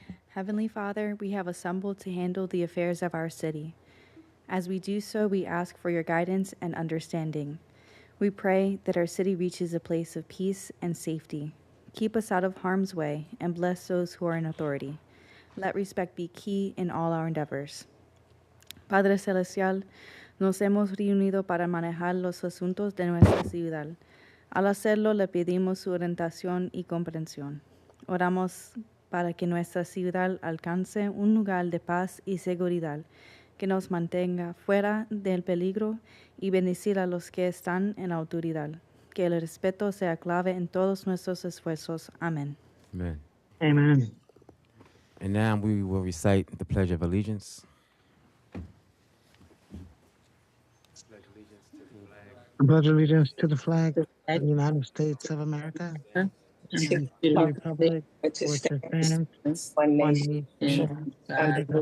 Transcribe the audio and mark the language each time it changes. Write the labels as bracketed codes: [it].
[en] Heavenly Father, we have assembled to handle the affairs of our city. As we do so, we ask for your guidance and understanding. We pray that our city reaches a place of peace and safety. Keep us out of harm's way and bless those who are in authority. Let respect be key in all our endeavors. [es] Padre Celestial, nos hemos reunido para manejar los asuntos de nuestra ciudad. Al hacerlo, le pedimos su orientación y comprensión. Oramos para que nuestra ciudad alcance un lugar de paz y seguridad, que nos mantenga fuera del peligro y bendecir a los que están en la autoridad. Que el respeto sea clave en todos nuestros esfuerzos. Amén. [en] Amen. Amen. And now we will recite the Pledge of Allegiance. I pledge allegiance to the flag of the United States of America and to the republic which stands one nation under